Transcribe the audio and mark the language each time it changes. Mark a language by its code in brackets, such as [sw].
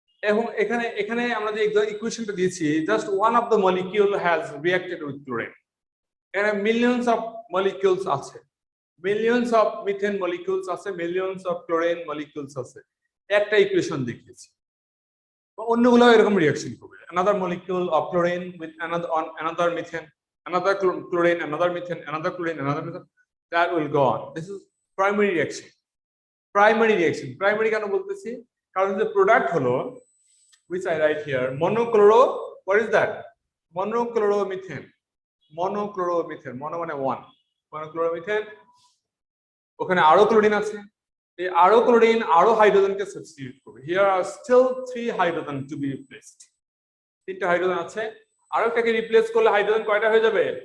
[bn] এবং এখানে আমরা যে ইকুয়েশনটা দিয়েছি, [en] Just one of the molecule has reacted with chlorine. [bn] এখানে [en] millions of molecules [bn] আছে, [en] millions of methane molecules [bn] আছে, [en] millions of chlorine molecules [bn] আছে। একটা ইকুয়েশন দেখিয়েছি, অন্যগুলো এরকম রিঅ্যাকশন করবে। [en] another molecule of chlorine with another methane, another chlorine, another methane, another chlorine, another methane, that will go on. This is primary reaction. [bn] Primary কেন বলতেছি? কারণ যে প্রোডাক্ট হলো, [en] which I write here, what is that? Monochloromethane. [bn] মনোক্লোরোমিথেন, মনো মানে 1, মনোক্লোরোমিথেন। ওখানে আরো chlorine আছে, এই আরো ক্লোরিন আরো হাইড্রোজেনকে সাবস্টিটিউট করবে। [en] Here are still 3 hydrogen to be replaced. [bn] 3টা হাইড্রোজেন আছে, আরো একটাকে রিপ্লেস করলে হাইড্রোজেন কয়টা হয়ে যাবে?